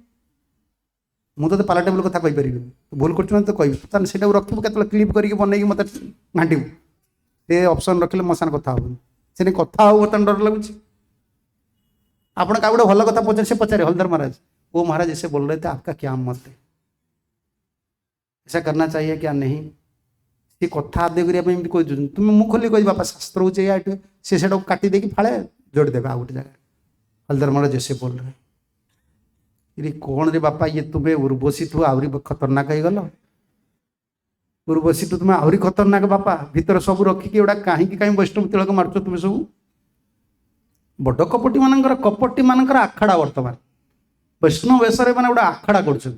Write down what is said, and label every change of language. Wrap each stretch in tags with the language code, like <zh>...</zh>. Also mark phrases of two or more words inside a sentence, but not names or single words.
<or>ମୁଁ ତୋତେ ପାଲା ଟେବୁଲ କଥା କହିପାରିବିନି, ତୁ ଭୁଲ କରୁଛୁ ମାନେ ତ କହିବି। ତାହେଲେ ସେଇଟାକୁ ରଖିବୁ, କେତେବେଳେ କ୍ଲିପ୍ କରିକି ବନେଇକି ମୋତେ ଘାଣ୍ଟିବୁ। ସେ ଅପସନ୍ ରଖିଲେ ମୋ ସାଙ୍ଗେ କଥା ହେବୁନି। ସେ କଥା ହଉ ବର୍ତ୍ତମାନ ଡର ଲାଗୁଛି। ଆପଣ କାହା ଗୋଟେ ଭଲ କଥା ପଚାରେ, ସେ ପଚାରେ ହଲଧର ମହାରାଜ, ଓ ମହାରାଜ</or> <hi>ऐसे बोल रहे थे आपका क्या मत है, ऐसा करना चाहिए क्या नहीं?</hi> <or>ସେ କଥା ଆଦେୟ କରିବା ପାଇଁ ଏମିତି କହିଦେଉଛନ୍ତି। ତୁମେ ମୁଁ ଖୋଲି କହିବି ବାପା ଶାସ୍ତ୍ର ହେଉଛି ଏଇଆ, ଏଠି ସେ ସେଟାକୁ କାଟି ଦେଇକି ଫାଳେ ଯୋଡ଼ିଦେବେ ଆଉ ଗୋଟେ ଜାଗାରେ।</or> <hi>ହଲଧର ମହାରାଜ ऐसे बोल रहे।</hi> <or>ଇରେ କ'ଣ ରେ ବାପା, ଇଏ ତୁମେ ଉର୍ବଶୀଠୁ ଆହୁରି ଖତରନାକ ହେଇଗଲ। ଉର୍ବଶୀଠୁ ତୁମେ ଆହୁରି ଖତରନାକ ବାପା। ଭିତରେ ସବୁ ରଖିକି ଏଗୁଡ଼ା କାହିଁକି ବୈଷ୍ଣବ ତିଳକ ମାରୁଛ ତୁମେ ସବୁ? ବଡ଼ କପଟି ମାନଙ୍କର ଆଖଡ଼ା ବର୍ତ୍ତମାନ ବୈଷ୍ଣବ ବେଶରେ ମାନେ ଗୋଟେ ଆଖଡ଼ା କରୁଛନ୍ତି।</or>